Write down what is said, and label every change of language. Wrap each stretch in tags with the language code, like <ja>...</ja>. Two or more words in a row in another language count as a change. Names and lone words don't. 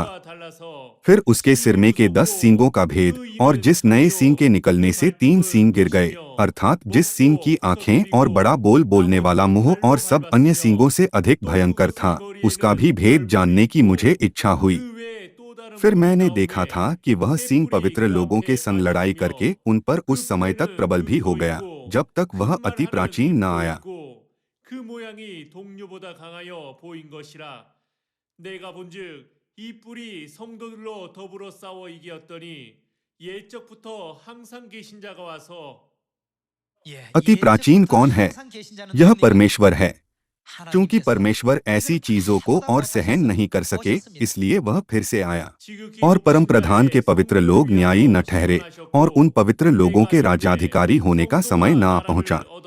<hi>फिर उसके सिर में के 10 सींगों का भेद और जिस नए सींग के निकलने से 3 सींग गिर गए, अर्थात जिस सींग की आंखें और बड़ा बोलने वाला मुंह और सब अन्य सींगों से अधिक भयंकर था, उसका भी भेद जानने की मुझे इच्छा हुई। फिर मैंने देखा था कि वह सींग पवित्र लोगों के संग लड़ाई करके उन पर उस समय तक प्रबल भी हो गया जब तक वह अति प्राचीन न आया।</hi> <ko>이 뿔이 성도들로 더불어 싸워 이겼더니 옛적부터 항상 계신 자가 와서</ko> <hi>अति प्राचीन कौन है? यह परमेश्वर है। क्योंकि परमेश्वर ऐसी चीजों को और सहन नहीं कर सके, इसलिए वह फिर से आया। और परम प्रधान के पवित्र लोग न्यायी न ठहरे और उन पवित्र लोगों के राज्याधिकारी होने का समय न आ पहुंचा।</hi>